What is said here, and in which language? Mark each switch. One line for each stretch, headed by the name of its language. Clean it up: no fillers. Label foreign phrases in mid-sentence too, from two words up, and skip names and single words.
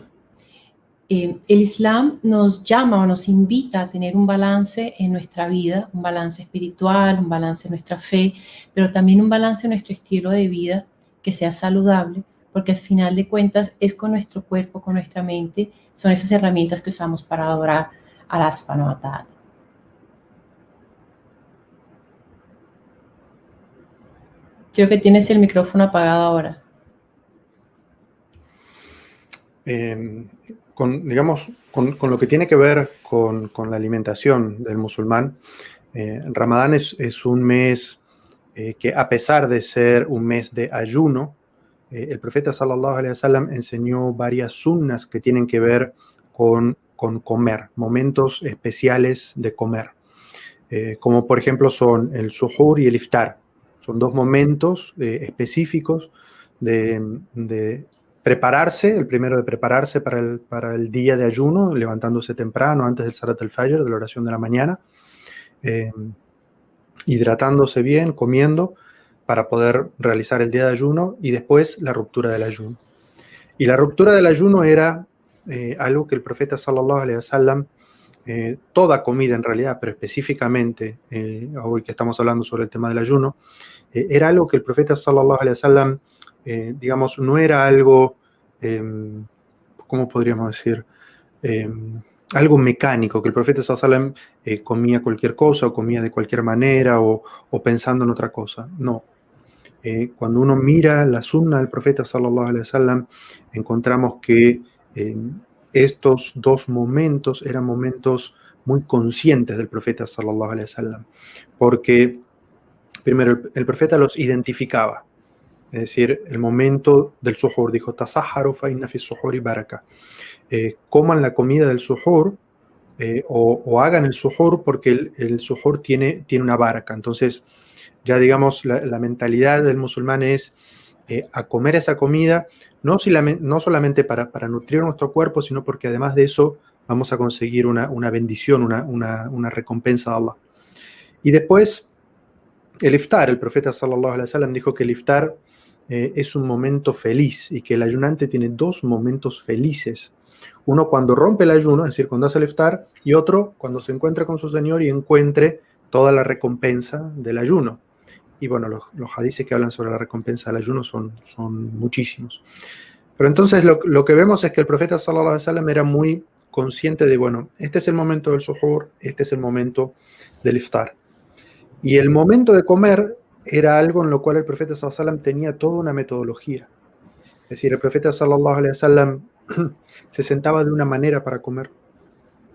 Spanish: El Islam nos llama o nos invita a tener un balance en nuestra vida, un balance espiritual, un balance en nuestra fe, pero también un balance en nuestro estilo de vida que sea saludable, porque al final de cuentas es con nuestro cuerpo, con nuestra mente, son esas herramientas que usamos para adorar a Allah
Arabic: سبحانه وتعالى.
Spanish: Creo que tienes el micrófono apagado ahora. Con lo que tiene que ver con la alimentación del musulmán, Ramadán es un mes que, a pesar de ser un mes de ayuno, el profeta
Arabic: صلى الله عليه وسلم
Spanish: enseñó varias sunnas que tienen que ver con comer, momentos especiales de comer, como por ejemplo son el suhur y el iftar. Son dos momentos específicos de prepararse, el primero de prepararse para el día de ayuno, levantándose temprano antes del
Arabic: صلاة الفجر,
Spanish: de la oración de la mañana, hidratándose bien, comiendo, para poder realizar el día de ayuno, y después la ruptura del ayuno. Y la ruptura del ayuno era algo que el profeta
Arabic: صلى الله عليه وسلم,
Spanish: toda comida en realidad, pero específicamente hoy que estamos hablando sobre el tema del ayuno, era algo que el profeta
Arabic: صلى الله عليه وسلم,
Spanish: digamos, no era algo, ¿cómo podríamos decir? Algo mecánico, que el profeta
Arabic: صلى الله عليه وسلم
Spanish: comía cualquier cosa o comía de cualquier manera o pensando en otra cosa. No. Cuando uno mira la sunna del profeta
Arabic: صلى الله عليه وسلم,
Spanish: encontramos que estos dos momentos eran momentos muy conscientes del profeta
Arabic: صلى الله عليه وسلم,
Spanish: porque primero el profeta los identificaba. Es decir, el momento del suhur, dijo,
Arabic: تسحروا فإن في السحور بركة.
Spanish: Coman la comida del suhur o hagan el suhur porque el suhur tiene una baraka. Entonces, ya digamos, la mentalidad del musulmán es a comer esa comida, no solamente para nutrir nuestro cuerpo, sino porque además de eso vamos a conseguir una bendición, una recompensa de Allah. Y después, el iftar, el profeta
Arabic: صلى الله عليه وسلم
Spanish: dijo que el iftar es un momento feliz y que el ayunante tiene dos momentos felices. Uno cuando rompe el ayuno, es decir, cuando hace el iftar, y otro cuando se encuentra con su Señor y encuentre toda la recompensa del ayuno. Y bueno, los hadices que hablan sobre la recompensa del ayuno son muchísimos. Pero entonces lo que vemos es que el profeta
Arabic: صلى الله عليه وسلم
Spanish: era muy consciente de, bueno, este es el momento del suhur, este es el momento del iftar. Y el momento de comer era algo en lo cual el profeta
Arabic: صلى الله عليه وسلم
Spanish: tenía toda una metodología. Es decir, el profeta
Arabic: صلى الله عليه وسلم
Spanish: se sentaba de una manera para comer.